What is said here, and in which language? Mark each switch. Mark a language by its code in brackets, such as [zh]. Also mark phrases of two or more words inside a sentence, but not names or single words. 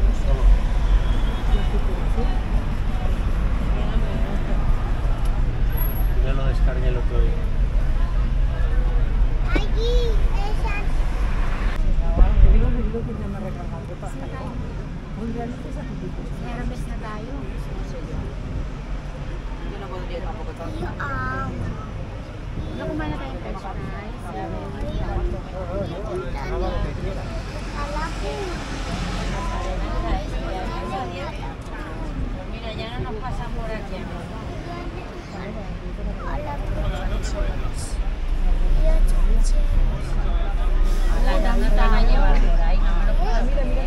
[es] Yo lo descargué el otro día. allí esas. Te digo que ya me he recargado de pasta. Muy realmente es apetitoso. [tl] Meron bes na tayo. [es] Yo [tl] Ano kumain na tayong [en] french fries? [es] Mira, ya no nos pasan por aquí. La dama te van a llevar por ahí, no me lo puedo creer.